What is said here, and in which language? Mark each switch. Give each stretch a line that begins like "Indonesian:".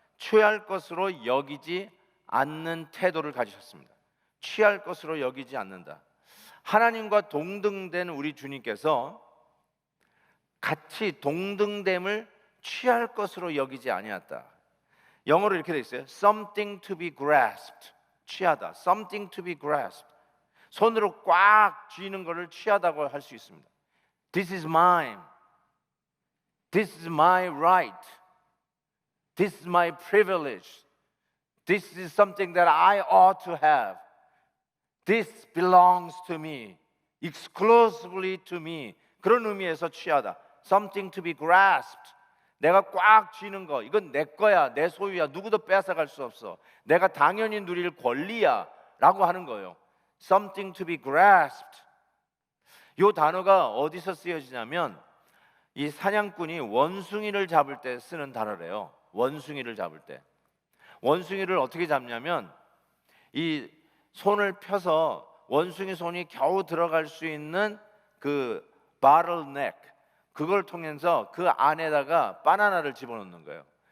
Korean: 취할 것으로 여기지 않는 태도를 가지셨습니다. 취할 것으로 여기지 않는다. 하나님과 동등된 우리 주님께서 같이 동등됨을 취할 것으로 여기지 아니었다. 영어로 이렇게 돼 있어요.
English: Something to be grasped.
Korean: 취하다.
English: Something to be grasped.
Korean: 손으로 꽉 쥐는 것을 취하다고 할 수 있습니다.
English: This is mine. This is my right. This is my privilege. This is something that I ought to have. This belongs to me. Exclusively to me.
Korean: 그런 의미에서 취하다.
English: Something to be grasped.
Korean: 내가 꽉 쥐는 거, 이건 내 거야, 내 소유야, 누구도 빼앗아갈 수 없어, 내가 당연히 누릴 권리야 라고 하는 거예요.
English: Something to be grasped.
Korean: 이 단어가 어디서 쓰여지냐면 이 사냥꾼이 원숭이를 잡을 때 쓰는 단어래요. 원숭이를 잡을 때. 원숭이를 어떻게 잡냐면 이 손을 펴서 원숭이 손이 겨우 들어갈 수 있는 그 bottleneck, 그걸 통해서 그 안에다가 바나나를 집어넣는 거예요.